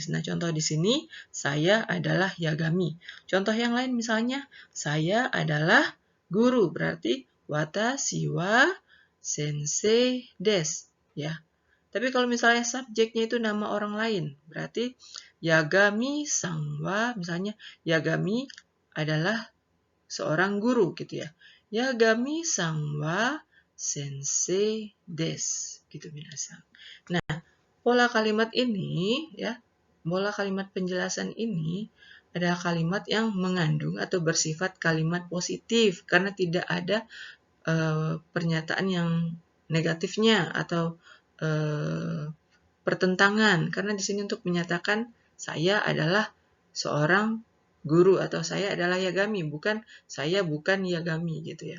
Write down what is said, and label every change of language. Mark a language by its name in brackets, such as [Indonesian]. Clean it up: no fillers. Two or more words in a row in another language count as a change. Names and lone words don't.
[Indonesian] Nah, contoh di sini, saya adalah Yagami. Contoh yang lain misalnya, saya adalah guru, berarti [Japanese] 私は先生です. [Indonesian] Ya. Tapi kalau misalnya subjeknya itu nama orang lain, berarti [Japanese] ヤガミさんは, [Indonesian] misalnya Yagami adalah seorang guru gitu ya. [Japanese] ヤガミさんは先生です gitu minasang. [Indonesian] Nah, pola kalimat ini ya, pola kalimat penjelasan ini adalah kalimat yang mengandung atau bersifat kalimat positif karena tidak ada pernyataan yang negatifnya atau pertentangan, karena di sini untuk menyatakan saya adalah seorang guru atau saya adalah Yagami, bukan saya bukan Yagami gitu ya.